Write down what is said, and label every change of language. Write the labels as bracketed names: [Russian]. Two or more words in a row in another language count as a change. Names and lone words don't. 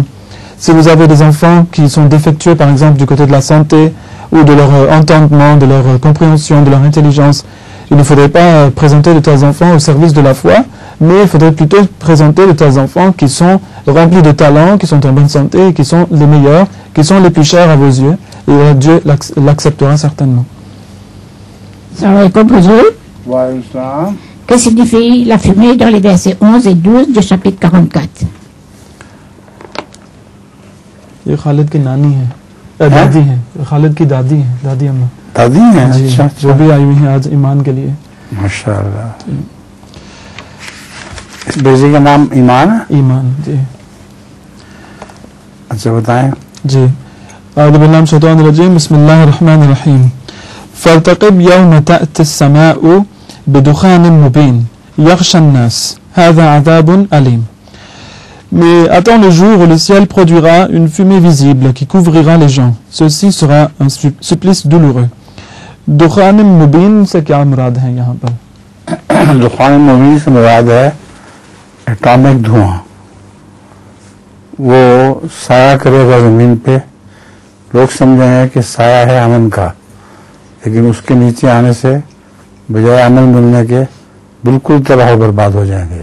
[French] Si vous avez des enfants qui sont défectueux, par exemple, du côté de la santé, ou de leur entendement, de leur compréhension, de leur intelligence, il ne faudrait pas présenter de tels enfants au service de la foi, mais il faudrait plutôt présenter de tels enfants qui sont remplis de talent, qui sont en bonne santé, qui sont les meilleurs, qui sont les plus chers à vos yeux, et Dieu l'acceptera certainement. [Arabic] سلام عليكم, Huzur. [French] Que signifie la fumée dans les versets 11 et 12 du chapitre 44? [Urdu] یہ خالد کی نانی ہے، دادی ہے، خالد کی دادی ہے، دادی اماں. دادی ہے، اچھا, جو بھی آئی ہوئی ہے آج ایمان کے لیے. ماشاءاللہ۔ اس بیٹے کا نام ایمان ہے? ایمان، جی. اچھا، بتائیں. جی. [Arabic] أعوذ بالله من الشيطان الرجيم، بسم الله الرحمن الرحيم. فارتقب يوم تأتي السماء بدخان مبين يغشى الناس هذا عذاب أليم. [French] Mais attends le jour où le ciel produira une fumée visible qui couvrira les gens. Ceci sera un supplice douloureux. [Arabic] دخان مبين, [Urdu] c'est کیا مراد ہے یہاں پر? [Arabic] دخان مبين [Urdu] سے مراد ہے ایٹمک دھواں. وہ سایہ کرے گا زمین پہ، لوگ سمجھیں گے کہ سایہ ہے امن کا، لیکن اس کے نیچے آنے سے بجائے امن ملنے کے بالکل تباہ برباد ہو جائیں گے.